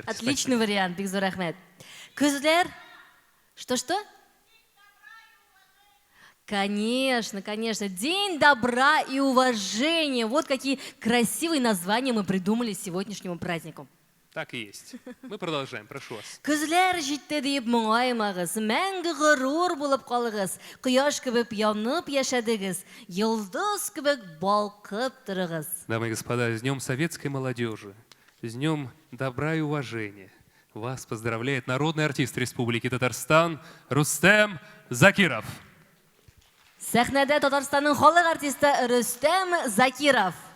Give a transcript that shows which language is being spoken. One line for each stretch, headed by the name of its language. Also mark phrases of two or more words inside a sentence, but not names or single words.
Russian: Отличный вариант, Бигзур Ахмед. Кызлер? Что-что? Конечно, конечно. День добра и уважения. Вот какие красивые названия мы придумали сегодняшнему празднику. Так и есть. Мы продолжаем. Прошу вас.
Tatar: Күзләр җитте дип моңаймагыз, мәңге горур булып калыгыз, кояш кебек янып яшәдегез, йолдыз кебек балкып торыгыз.
Russian: Дамы и господа, с Днем Советской молодежи, с Днем добра и уважения вас поздравляет народный артист Республики Татарстан Рустем Закиров.
Tatar: Сәхнәдә Татарстанның халык артисты Рөстәм Закиров.